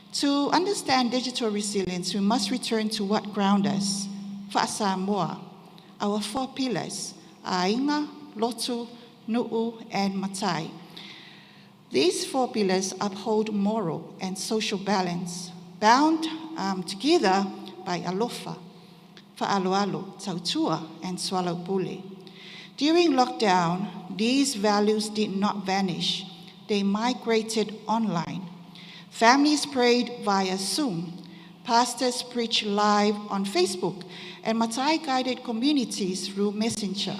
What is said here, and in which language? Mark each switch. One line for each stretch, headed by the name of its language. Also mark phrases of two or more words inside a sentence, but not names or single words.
English: To understand digital resilience, we must return to what grounds us, Fa'asamoa, our four pillars, Ainga, Lotu, Nu'u, and Matai. These four pillars uphold moral and social balance, bound together by alofa, fa'aloalo, tautua, and swalaupule. During lockdown, these values did not vanish. They migrated online. Families prayed via Zoom. Pastors preached live on Facebook, and Matai guided communities through Messenger.